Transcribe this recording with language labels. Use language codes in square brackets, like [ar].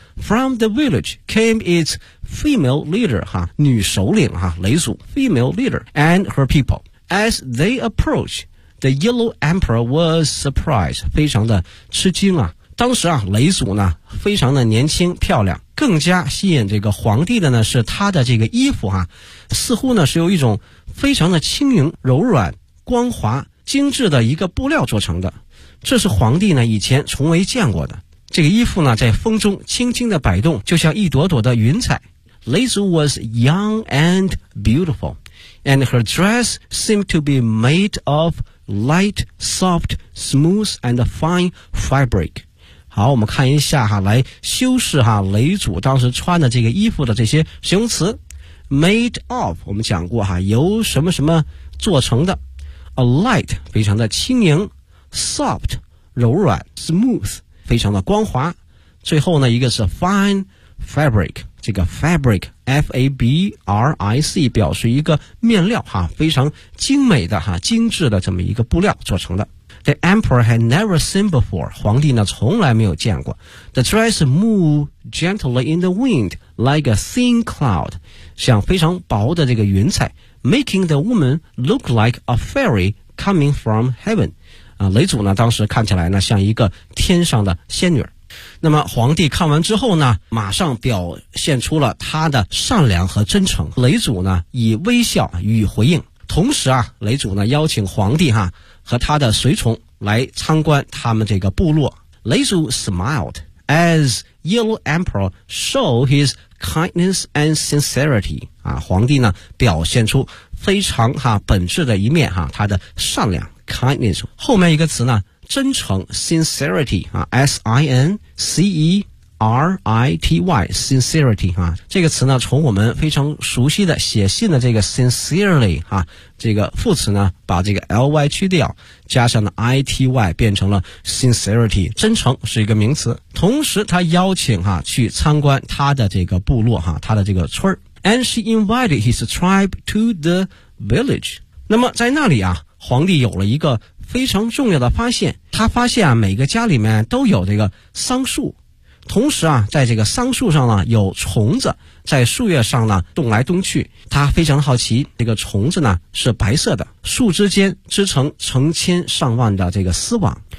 [en] From the village came its female leader, 哈、啊、 [zh] 女首领 [en] 哈、啊、雷祖 ,female leader, and her people. As they approached, the yellow emperor was surprised, 非常的吃惊啊。 [zh] 当时啊，雷祖呢非常的年轻漂亮，更加吸引这个皇帝的呢是他的这个衣服啊，似乎呢是有一种非常的轻盈柔软光滑精致的一个布料做成的，这是皇帝呢以前从未见过的。这个衣服呢在风中轻轻的摆动，就像一朵朵的云彩。 [en] 雷祖 was young and beautiful, and her dress seemed to be made of light, soft, smooth, and fine fabric. [zh] 好，我们看一下哈，来修饰哈雷祖当时穿的这个衣服的这些形容词。 made of, 我们讲过哈，由什么什么做成的。 A light 非常的轻盈 ，soft 柔软 ，smooth 非常的光滑，最后呢一个是 fine fabric， 这个 fabric f a b r i c 表示一个面料哈，非常精美的哈，精致的这么一个布料做成的。 [en] The emperor had never seen before， [zh] 皇帝呢从来没有见过。 [en] The dress moved gently in the wind like a thin cloud， [zh] 像非常薄的这个云彩。 [en] Making the woman look like a fairy coming from heaven. [zh] 啊，雷祖呢当时看起来呢像一个天上的仙女。那么皇帝看完之后呢，马上表现出了他的善良和真诚。雷祖呢以微笑予以回应。同时啊，雷祖呢邀请皇帝哈和他的随从来参观他们这个部落。 [en] 雷祖 smiled as yellow emperor showed his kindness and sincerity. [zh] 啊，皇帝呢表现出非常哈本质的一面哈，他的善良 kindness. 后面一个词呢真诚 sincerity, 啊 ,s-i-n-c-e-r-i-t-y, sincerity, 啊这个词呢从我们非常熟悉的写信的这个 sincerely, 啊这个副词呢把这个 ly 去掉加上了 ity, 变成了 sincerity, 真诚是一个名词。同时他邀请哈、啊、去参观他的这个部落哈、啊、他的这个村。 [en] And she invited his tribe to the village. [zh] 那么在那里啊，皇帝有了一个非常重要的发现，他发现啊每个家里面都有这个桑树，同时啊在这个桑树上呢有虫子在树叶上呢动来动去，他非常好奇，这个虫子呢是白色的，树枝间织成成千上万的这个丝网。